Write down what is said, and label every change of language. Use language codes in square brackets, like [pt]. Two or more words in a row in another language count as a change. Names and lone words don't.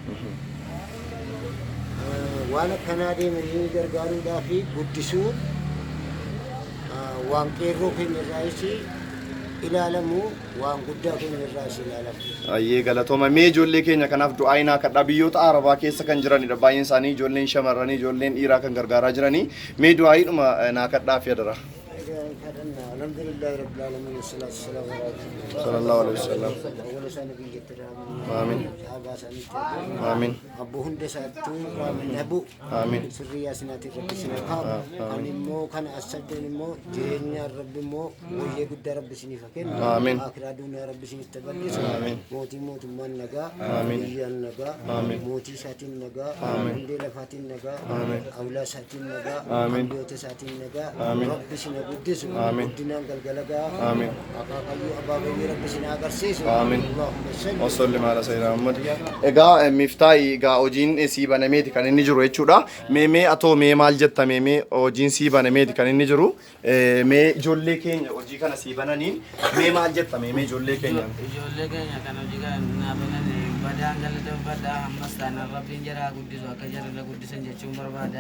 [om] Waan akkanaa deemanii gargaaruudhaa fi guddisuu waan qeerroo keenya irraas ilaalamu waan guddaa keenya irraas ilaalamu. Ayyee galatooma mee ijoollee keenya kanaaf du'aayii naa kadhaa biyyoota Arabaa keessa kan jiranidha baay'een isaanii ijoolleen shamarranii ijoolleen dhiiraa kan gargaaraa jiranii mee du'aayiidhuma naa kadhaa fi adara. [ar] الحمد لله رب العالمين والصلاة والسلام على رسول الله صلى الله عليه وسلم. [om] Amin. Amin. Abbu hunda isaattuu nabu. Amin. Sirriyaa sinaatii Rabbi sinaa kaa'u. Kan immoo kana asabdan immoo jireenya Rabbi immoo wayyee guddaa Rabbi siniif kennu. Amin. Akiraa duunyaa Rabbi siniif taballisu. Amin. Mootummaan nagaa. Amin. Biyyaan nagaa. Amin. Mootii isaatiin nagaa. Amin. Hundee lafaatiin nagaa. Amin. Awlaa isaatiin nagaa. Amin. Biyyoota isaatiin nagaa. Amin. Rabbi sina guddisu. Amin. Guddinaan galgalagaa. Amin. Akaakayyuu abaabanii Rabbi sina agarsiisu. Amin. [ar] اللهم صل. وسلم على سيدنا محمد. [om] Egaa Miftaahi egaa hojiin sii banameeti kan inni jiru jechuudha. Meemee atoo mee maal jetta meemee hojiin sii banameeti kan inni jiru. Mee ijoollee keenya hojii kana sii bananiin mee maal jetta meemee ijoollee keenya? Ijoollee keenya kan hojii kana naa bananii badaan galateeffadha ammas taanaan Rabbiin jara guddisu akka jararra guddisan jechuun barbaada.